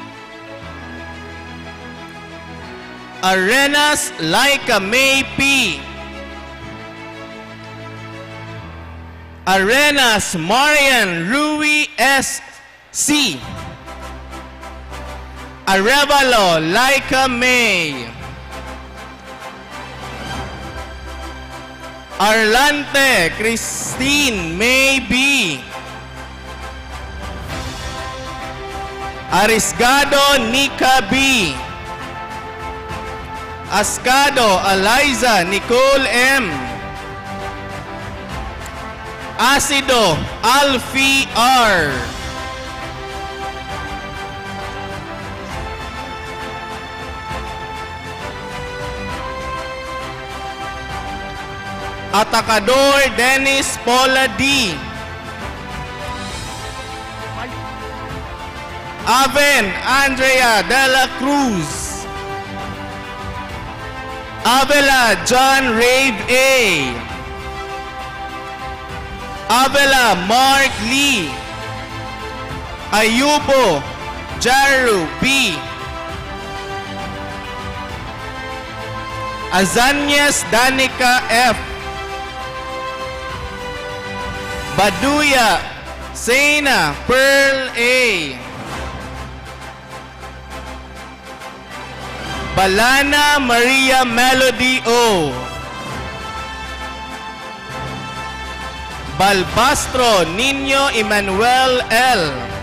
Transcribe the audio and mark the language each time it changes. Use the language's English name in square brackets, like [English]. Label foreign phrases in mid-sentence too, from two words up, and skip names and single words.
[English] Arenas Laika May P. Arenas Marian Rui S. C. Arevalo Laika May. Arlante Christine May B. Arisgado Nika B. Ascado Eliza Nicole M. Acido Alfie R. Atacador Dennis Paula D. Aven Andrea de la Cruz. Avila John Rave A. Avila Mark Lee, 𝗖𝗵𝗂𝗲𝗀 B, Azanyas Danica F, Baduya Sena Pearl A, Balana Maria Melody O, Balbastro Nino Emmanuel L,